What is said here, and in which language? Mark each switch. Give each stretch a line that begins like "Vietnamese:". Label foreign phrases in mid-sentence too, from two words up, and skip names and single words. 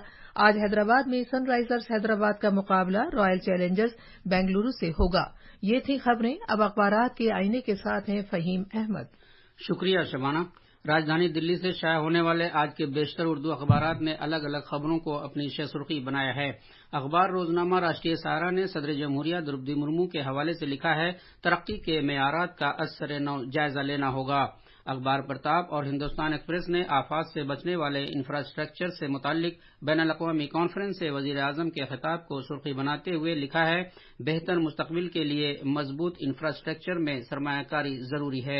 Urdu: آج حیدرآباد میں سن رائزرز حیدرآباد کا مقابلہ رائل چیلنجرز بنگلورو سے ہوگا۔ یہ تھی خبریں۔ اب اخبارات کے آئینے کے ساتھ ہیں فہیم احمد۔ شکریہ شبانہ۔ راجدھانی دلی سے شائع ہونے والے آج کے بیشتر اردو اخبارات نے الگ الگ خبروں کو اپنی شہ سرخی بنایا ہے۔ اخبار روزنامہ راشٹریہ سہارا نے صدر جمہوریہ درپدی مرمو کے حوالے سے لکھا ہے، ترقی کے معیارات کا ازسر نو جائزہ لینا ہوگا۔ اخبار پرتاپ اور ہندوستان ایکسپریس نے آفات سے بچنے والے انفراسٹرکچر سے متعلق بین الاقوامی کانفرنس سے وزیر اعظم کے خطاب کو سرخی بناتے ہوئے لکھا ہے، بہتر مستقبل کے لیے مضبوط انفراسٹرکچر میں سرمایہ کاری ضروری ہے۔